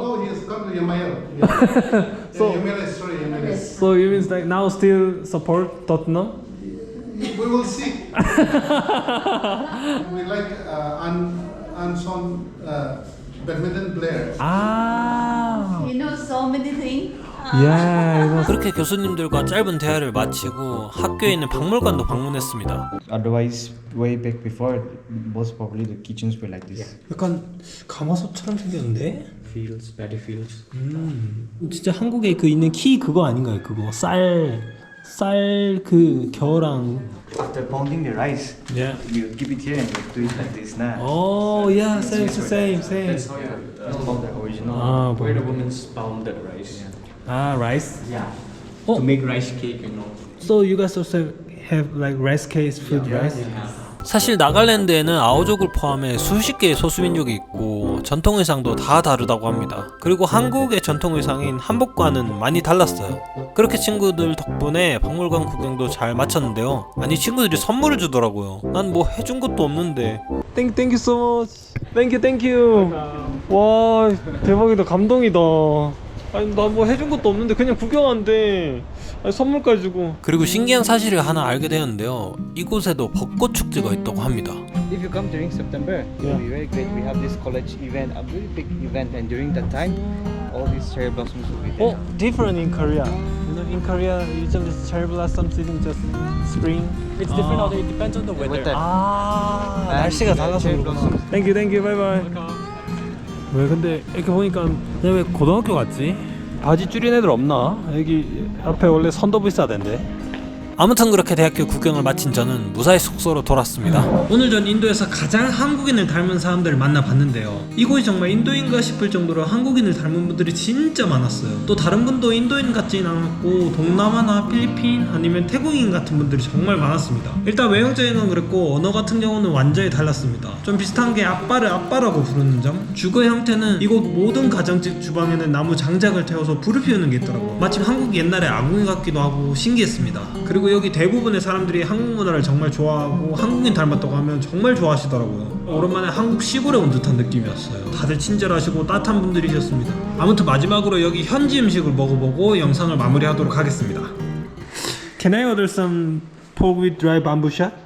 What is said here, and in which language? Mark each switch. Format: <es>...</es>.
<en>no, he has come to MIL. So- MLS, sorry, MLS. so you means like now still support Tottenham? We will see. We like Anson badminton player. Ah. You know so many things. Yeah. It was</en> <ko>그렇게 교수님들과 짧은 대화를 마치고 학교에 있는 박물관도 방문했습니다.</ko> <en>Otherwise, way back before, most probably the kitchens were like this.</en> <ko>약간 가마솥처럼 생겼는데?</ko> <en>Fields, paddy fields.</en> <ko>진짜 한국에 그 있는 키 그거 아닌가요? 그거 쌀 그 겨랑.</ko> <en>After pounding the rice, Yeah. you keep it here and you do it like this now. Oh yeah, same. That's how the original. Ah, where the women pound the rice. Ah, rice. Yeah. Oh. To make rice cake, you know. So you guys also have like rice cakes, food rice?</en> <ko>사실 나갈랜드에는 아오족을 포함해 수십 개의 소수민족이 있고 전통 의상도 다 다르다고 합니다. 그리고 한국의 전통 의상인 한복과는 많이 달랐어요. 그렇게 친구들 덕분에 박물관 구경도 잘 마쳤는데요. 아니 친구들이 선물을 주더라고요. 난 뭐 해준 것도 없는데.</ko> <en>Thank you so much. Thank you.</en> <ko>와 대박이다, 감동이다. 아니 나 뭐 해준 것도 없는데 그냥 구경한대. 아니, 선물까지 주고. 그리고 신기한 사실을 하나 알게 되었는데요. 이곳에도 벚꽃 축제가 있다고 합니다.</ko> <en>If you come during September, it will be very great. We have this college event, a very big event, and during that time, all these cherry blossoms will be there. Oh, different in Korea. You know, in Korea, usually just cherry blossom season just spring. It's different. It depends on the weather.</en> <ko>아,</ko> <en>And</en> <ko>날씨가</ko> <en>the</en> <ko>달라서</ko> <en>cherry</en> <ko>그렇구나.</ko> <en>blossoms. Thank you, bye bye.</en> <ko>왜 근데 이렇게 보니까 그냥 왜 고등학교 같지? 바지 줄인 애들 없나? 여기 앞에 원래 선도부 있어야 된대. 아무튼 그렇게 대학교 구경을 마친 저는 무사히 숙소로 돌아왔습니다. 오늘 전 인도에서 가장 한국인을 닮은 사람들을 만나봤는데요. 이곳이 정말 인도인가 싶을 정도로 한국인을 닮은 분들이 진짜 많았어요. 또 다른 분도 인도인 같진 않았고 동남아나 필리핀 아니면 태국인 같은 분들이 정말 많았습니다. 일단 외형적인 건 그랬고 언어 같은 경우는 완전히 달랐습니다. 좀 비슷한 게 아빠를 아빠라고 부르는 점, 주거 형태는 이곳 모든 가정집 주방에는 나무 장작을 태워서 불을 피우는 게 있더라고요. 마침 한국 옛날의 아궁이 같기도 하고 신기했습니다. 그리고 여기 대부분의 사람들이 한국 문화를 정말 좋아하고 한국인 닮았다고 하면 정말 좋아하시더라고요. 오랜만에 한국 시골에 온 듯한 느낌이었어요. 다들 친절하시고 따뜻한 분들이셨습니다. 아무튼 마지막으로 여기 현지 음식을 먹어보고 영상을 마무리하도록 하겠습니다.</ko> <en>Can I order some pork with dry bamboo shot?</en>